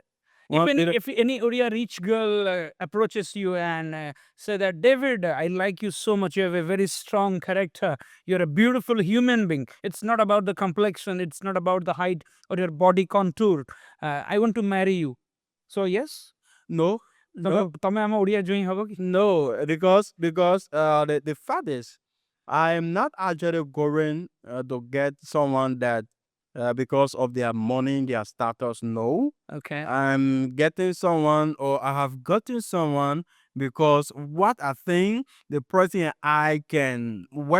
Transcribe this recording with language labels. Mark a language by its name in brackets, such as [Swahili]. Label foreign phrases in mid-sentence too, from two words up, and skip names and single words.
[English] If any Odia rich girl approaches you and say that, David, I like you so much. You have a very strong character. You're a beautiful human being. It's not about the complexion. It's not about the height or your body contour. I want to marry you. So yes. No, [Odia] ତମେ ଆମ ଓଡ଼ିଆ ଜୁଇଁ ହବ କି? [English] no, because the fact is, I am not actually going to get someone that because of their money, their status. No, Okay. I'm getting someone, or I have gotten someone because what I think the person and I can work.